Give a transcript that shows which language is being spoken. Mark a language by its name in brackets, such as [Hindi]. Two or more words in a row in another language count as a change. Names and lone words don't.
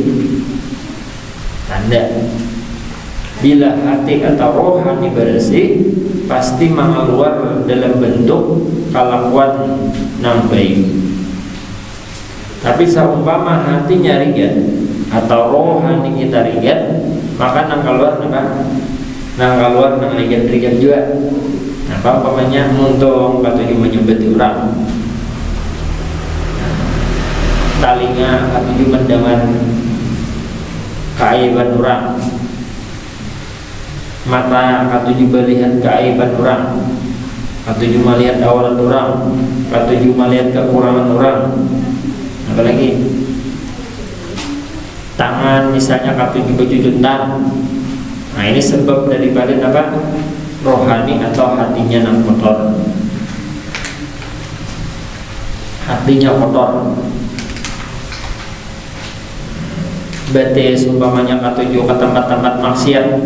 [Indonesian] Tanda bila hati atau rohani bersih, pasti mengeluar dalam bentuk kelakuan yang baik. Tapi seumpama hatinya ringan atau rohani kita ringan, maka nang keluar nang ringan juga. Umpamanya muntung atau menyebut orang, talinya atau mendengar keaiban orang, mata katuju melihat keaiban orang, katuju melihat aurat orang, katuju melihat kekurangan orang. Apalagi tangan misalnya katuju berjujutan. Nah, ini sebab daripada rohani atau hatinya yang kotor. Hatinya kotor. Berarti umpamanya katuju ke tempat-tempat maksiat.